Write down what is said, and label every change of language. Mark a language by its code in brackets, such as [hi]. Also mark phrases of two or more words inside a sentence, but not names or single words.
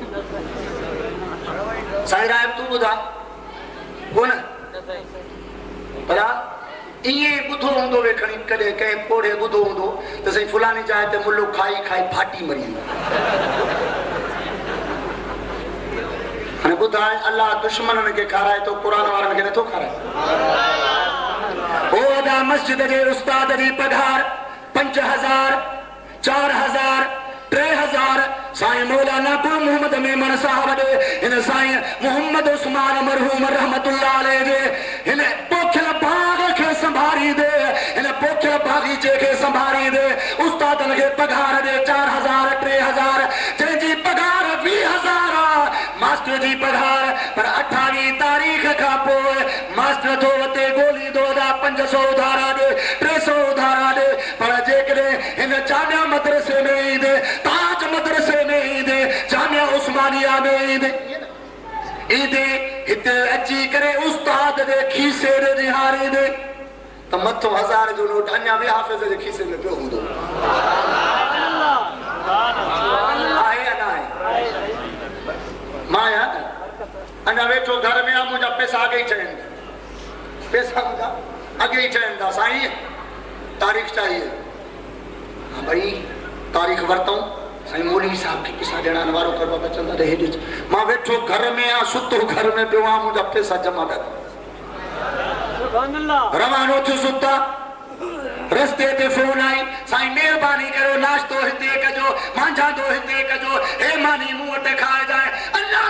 [sd] साईं राय तूं ॿुधा कोन पर ईअं ॿुधो हूंदो वे खणी कॾहिं कंहिं पोड़े ॿुधो हूंदो त साईं फलानी जाइ ते मुल्लो खाई खाई फाटी मरी वियो हाणे ॿुधाए अल्लाह दुश्मननि खे खाराए थो क़ुर वारनि खे नथो खाराए ओदा मस्जिद जे उस्ताद जी पघार 5000 4000 3000 साईं मौलाना को मोहम्मद मेमन साहब दे इन साईं मोहम्मद उस्मान मरहूम रहमतुल्लाह अलैह जे इन पोखल बाग के संभारी दे इन पोखल बागीचे के संभारी दे उस्तादन के पघार दे 4000 3000 जंहिंजी पघार 20000 मास्टर जी पघार पर 28 तारीख़ खां पोइ मास्टर थो वते गोली दो 500 उधारा दे 300 उधारा दे पर जेकॾहिं हिन जामिया मदरसे में ईंदे ताज मदरसे में ईंदे जामिया उस्मानिया में ईंदे हिते अची करे उस्ताद जे खीसे ॾे निहारींदे त मथो 1000 जो नोट अञा बि हाफ़िज़ जे खीसे में पियो हूंदो आहे या न आहे मां अञा वेठो घर में आहे मुंहिंजा पैसा अॻे ई चवनि पैसा मुंहिंजा अॻे ई चवनि था साईं [ur] तारीख़ चाहिए हाँ भाई [sd] तारीख़ वरतऊं साईं मौलवी साहब खे पैसा ॾियण वारो कर बाबा चंदा ॾे हेॾे मां वेठो घर में आहियां सुतो घर में पियो आहियां मुंहिंजा पैसा जमा कया रवानो थियो सुता रस्ते ते फोन आई साईं महिरबानी करो नाश्तो हिते कजो मांझांदो हिते कजो हे मानी मूं वटि खाए जाए अल्लाह